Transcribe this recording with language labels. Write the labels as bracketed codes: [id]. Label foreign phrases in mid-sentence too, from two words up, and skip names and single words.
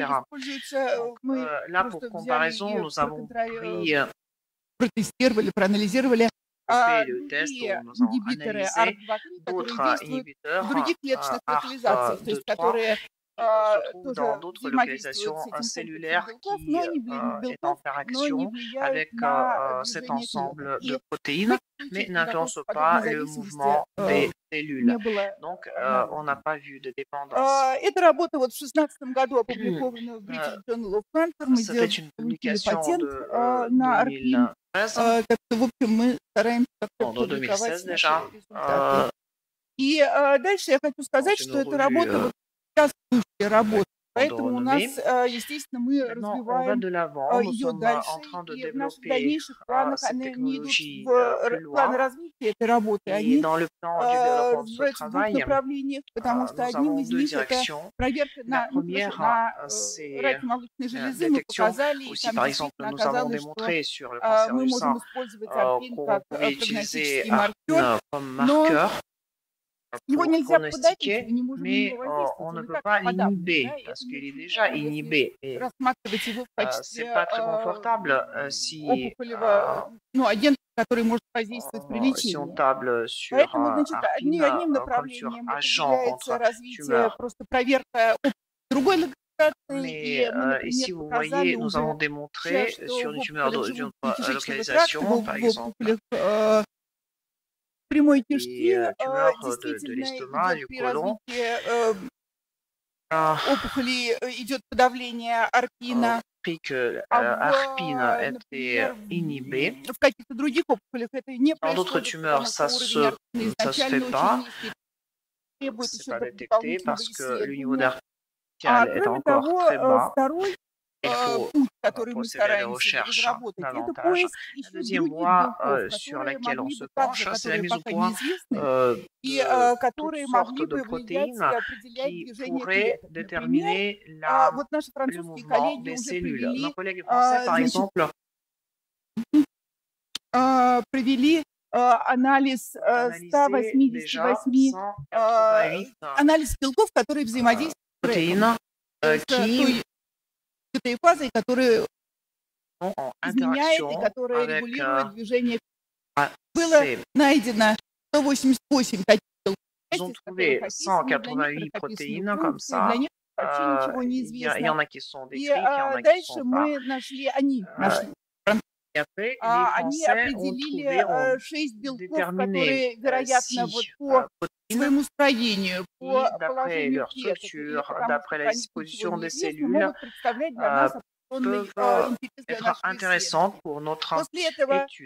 [fr] Donc, là, pour comparaison, nous avons pris le test où nous avons analysé d'autres inhibiteurs ARP2/3 qui se trouve dans d'autres localisations cellulaires qui est en interaction avec cet ensemble de protéines, mais n'influence pas le mouvement des cellules. Donc, on n'a pas vu de dépendance. C'était une publication de 2013, en 2016 déjà. [ru] И дальше я хочу сказать, что эта работа работа. Поэтому у нас, естественно, мы развиваем ее дальше, и в наших дальнейших планах они не идут в планы развития этой работы, они в этих двух направлениях, потому что одним из них это проверка на рак молочной железы. Мы показали, и там действительно оказалось, что мы можем использовать арпин как прогностический маркер, но его нельзя подать, не можем [fr] mais on ne peut pas l'inhiber parce qu'il est déjà inhibé. Et c'est pas très confortable si on table sur arpine comme sur agent contre tumeur. Mais ici, vous voyez, nous avons démontré sur une tumeur d'une localisation, par exemple, [ru] прямой [fr] les [ru] кишки [fr] tumeurs de l'estomac, du côlon, [ru] опухоли идет подавление арпина. [fr] Que arpine était inhibée. [ru] В каких-то других опухолях это не [fr] Dans d'autres tumeurs, ça ne se fait pas. C'est pas détecté parce que le niveau d'arpine est encore très bas. Il faut procéder à des recherches davantage. La deuxième voie sur laquelle on se penche, c'est la mise au point de toutes sortes de protéines qui pourraient déterminer le mouvement des cellules. Nos collègues français, par exemple, [ru] провели анализ 188 анализ белков, которые взаимодействуют с этой фазой, которая изменяет и которая регулирует движение. Было найдено 188 таких белков. [fr] Ils ont trouvé 188 protéines comme ça. Il y en a qui sont décrites, il y en a qui sont pas. Et après, les Français ont trouvé, ont déterminé 6 protéines qui, d'après leur structure, d'après la disposition des cellules, peuvent être intéressantes pour notre étude.